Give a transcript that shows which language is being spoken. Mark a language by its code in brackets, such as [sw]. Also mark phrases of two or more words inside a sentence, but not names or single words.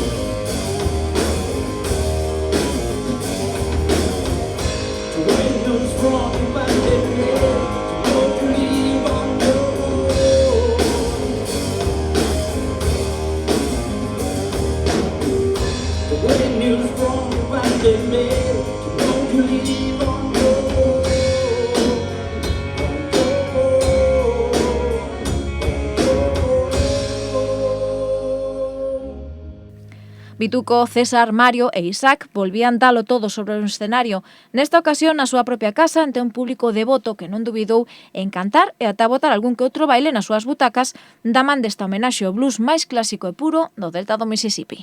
[en] To when you're strong by the head, to don't leave on the road. To when you're strong by the head, to don't leave on the road. [gl] Bituco, César, Mario e Isaac volvían dalo todo sobre o escenario, nesta ocasión na súa propia casa ante un público devoto que non dubidou en cantar e ata botar algún que outro baile nas súas butacas da man desta homenaxe ao blues máis clásico e puro do Delta do Mississippi.